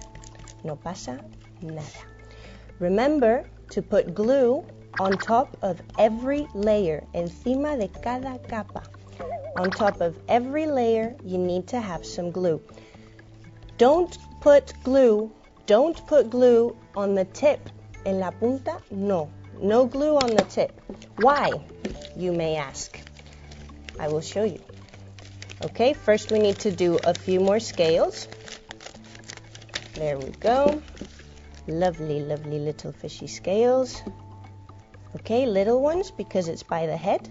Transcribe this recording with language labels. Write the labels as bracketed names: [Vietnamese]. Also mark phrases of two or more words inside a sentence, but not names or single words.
[Spanish] No pasa nada. [English] Remember to put glue on top of every layer, [Spanish] encima de cada capa. [English] On top of every layer, you need to have some glue. Don't put glue on the tip. [Spanish] En la punta, no. [English] No glue on the tip. Why, you may ask? I will show you. Okay, first we need to do a few more scales. There we go. Lovely, lovely little fishy scales. Okay, little ones because it's by the head.